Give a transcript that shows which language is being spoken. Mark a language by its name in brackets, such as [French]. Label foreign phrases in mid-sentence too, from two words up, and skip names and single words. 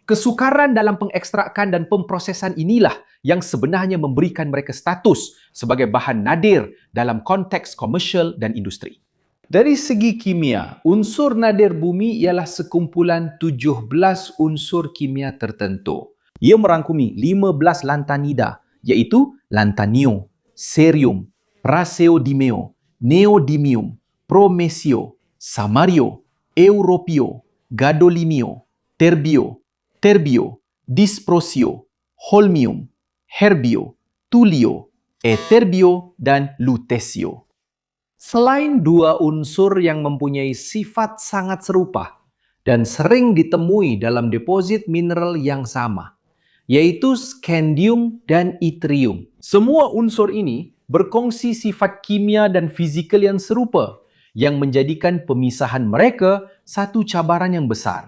[Malay] Kesukaran dalam pengekstrakan dan pemprosesan inilah yang sebenarnya memberikan mereka status sebagai bahan nadir dalam konteks komersial dan industri. Dari segi kimia, unsur nadir bumi ialah sekumpulan 17 unsur kimia tertentu. Ia merangkumi 15 lantanida, iaitu lantanio, cerium, praseodimeo, neodymium, promesio, samario, europio, gadolinio, terbio, dysprosio, holmium, herbio, tulio, eterbio, dan lutesio. Selain dua unsur yang mempunyai sifat sangat serupa dan sering ditemui dalam deposit mineral yang sama, yaitu scandium dan yttrium. Semua unsur ini berkongsi sifat kimia dan fizikal yang serupa, yang menjadikan pemisahan mereka satu cabaran yang besar.